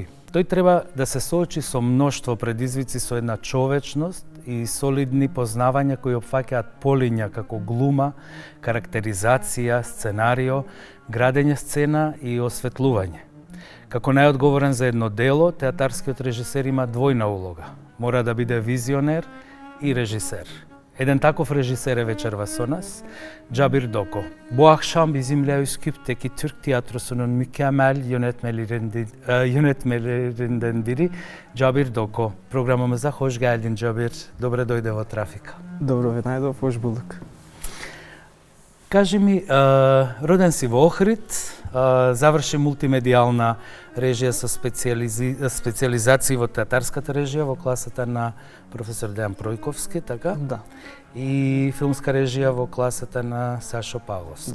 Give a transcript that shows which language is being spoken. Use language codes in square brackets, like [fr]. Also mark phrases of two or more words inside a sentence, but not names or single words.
[mk] Тој треба да се соочи со мноштво предизвици со една човечност и солидни познавања кои опфаќаат полиња како глума, карактеризација, сценарио, градење сцена и осветлување. Како најодговорен за едно дело, театарскиот режисер има двојна улога. Мора да биде визионер и режисер. Еден таков режисер е вечерва со нас, Cabir Doko. [tr] Bu akşam bizimle Üsküp'teki Türk tiyatrosunun mükemmel yönetmelerinden biri Cabir Doko. Programımıza hoş geldin Cabir. [mk] Добре дојде во Трафика. Добро ве најдов, [tr] hoş bulduk. [mk] Кажи ми, роден си во Охрид, заврши мултимедијална режија со специализација во театарската режија во класата на професор Дејан Пројковски, така? Да. И филмска режија во класата на Сашо Павловски.